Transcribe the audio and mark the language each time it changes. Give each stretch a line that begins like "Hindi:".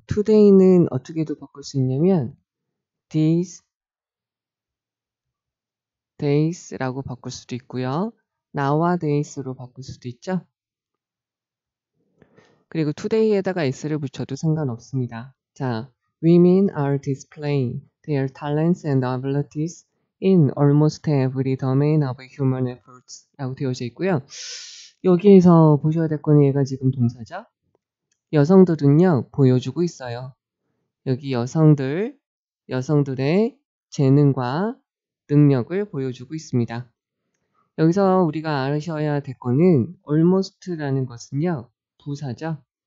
Korean: today는 어떻게도 바꿀 수 있냐면 these days라고 바꿀 수도 있고요. nowadays로 바꿀 수도 있죠. 그리고 today에다가 s를 붙여도 상관없습니다.
English: 자, women are displaying their talents and abilities in almost every domain of human efforts
Korean: 라고 되어져 있고요. 여기에서 보셔야 될 건 얘가 지금 동사죠. 여성들은요, 보여주고 있어요. 여기 여성들의 재능과 능력을 보여주고 있습니다. 여기서 우리가 아셔야 될 거는 almost라는 것은요, 부사죠.